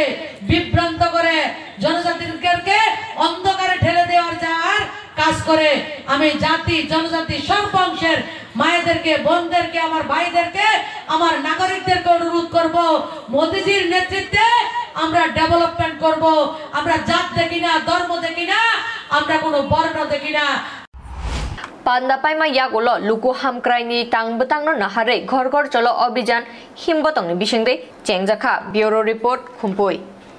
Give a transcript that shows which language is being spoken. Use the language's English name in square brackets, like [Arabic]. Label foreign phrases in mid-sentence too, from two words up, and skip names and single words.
[Bangla] বিভ্রান্ত করে জনজাতিদেরকে অন্ধকারে ঠেলে দেওয়ার যাওয়ার কাজ করে আমি জাতি জনজাতি সর্ব অংশের মায়েদেরকে বোনদেরকে আমার ভাইদেরকে আমার নাগরিকদেরকে অনুরোধ করব মোদিজির নেতৃত্বে আমরা ডেভেলপমেন্ট করব আমরা জাত দেখি না ধর্ম দেখি না আমরা কোনো বর্ণ দেখি না [Kok Borok] Panda Paimaya Gulo Luku Hamkrai ni Tangbetang no Nahare Ghor Ghor Cholo Abhijan Himbotong ni Bishingde Chengjaka Bureau Report Khumpui